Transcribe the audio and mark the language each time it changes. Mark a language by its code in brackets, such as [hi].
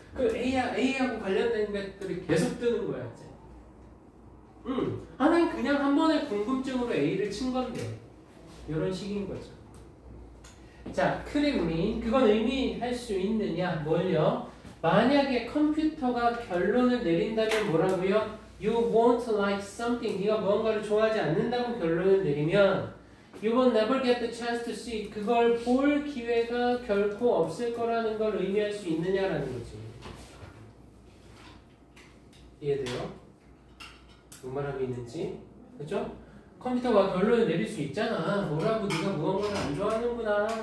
[ko] 그 A하고 관련된 것들이 계속 뜨는 거야, 이제. 난 그냥 한 번의 궁금증으로 A를 친 건데. 이런 식인 거죠. 자, 크림민. 그건 의미할 수 있느냐? 뭘요? 만약에 컴퓨터가 결론을 내린다면 뭐라고요? [en] You won't like something. [ko] 네가 무언가를 좋아하지 않는다고 결론을 내리면 [en] You will never get the chance to see. [ko] 그걸 볼 기회가 결코 없을 거라는 걸 의미할 수 있느냐라는 거지. 이해돼요? 뭔 말하고 있는지? 그죠? 컴퓨터가 결론을 내릴 수 있잖아. 뭐라고 네가 무언가를 안 좋아하는구나.